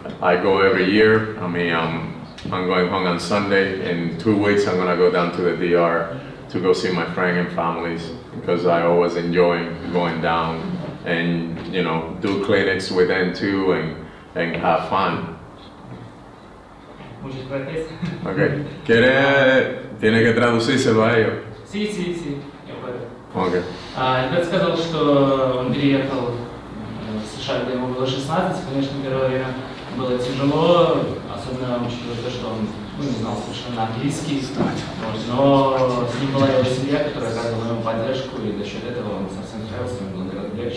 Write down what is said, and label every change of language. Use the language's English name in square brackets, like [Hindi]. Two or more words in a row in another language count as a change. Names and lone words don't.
[English] I go every year. I mean, I'm going home on Sunday. In 2 weeks, I'm gonna go down to the DR to go see my friends and families because I always enjoy going down and do clinics with them too and have fun. [Spanish] Muchas gracias. [English] Okay. [Spanish] Tiene que traducírselo a ellos. Sí, [Russian] я понял. [English] Okay. [Russian] Альберт сказал, что он переехал в США, когда ему было 16. Конечно, первое время было тяжело, особенно учитывая то, что он не знал совершенно английский. Но с ним была его семья, которая оказывала ему поддержку, и за счет этого он совсем справился, ему было гораздо легче.